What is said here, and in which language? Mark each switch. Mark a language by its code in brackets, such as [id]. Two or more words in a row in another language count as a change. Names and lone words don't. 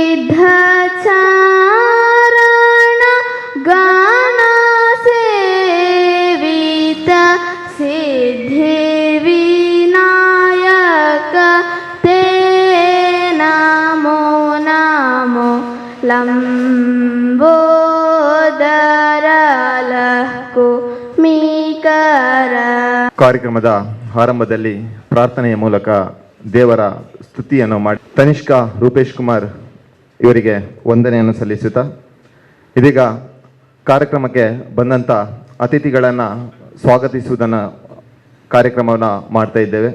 [sa] चारण गान सेवित सिद्धि विनायक ते नमो नमो लंबोदर लहको मीकर. [kn] ಕಾರ್ಯಕ್ರಮದ ಆರಂಭದಲ್ಲಿ ಪ್ರಾರ್ಥನೆಯ ಮೂಲಕ ದೇವರ ಸ್ತುತಿಯನ್ನು ಮಾಡಿ ತನಿಷ್ಕಾ ರೂಪೇಶ್ ಕುಮಾರ್ ಇವರಿಗೆ ವಂದನೆಯನ್ನು ಸಲ್ಲಿಸುತ್ತಾ ಇದೀಗ ಕಾರ್ಯಕ್ರಮಕ್ಕೆ ಬಂದಂಥ ಅತಿಥಿಗಳನ್ನು ಸ್ವಾಗತಿಸುವುದನ್ನು ಕಾರ್ಯಕ್ರಮವನ್ನು ಮಾಡ್ತಾ ಇದ್ದೇವೆ.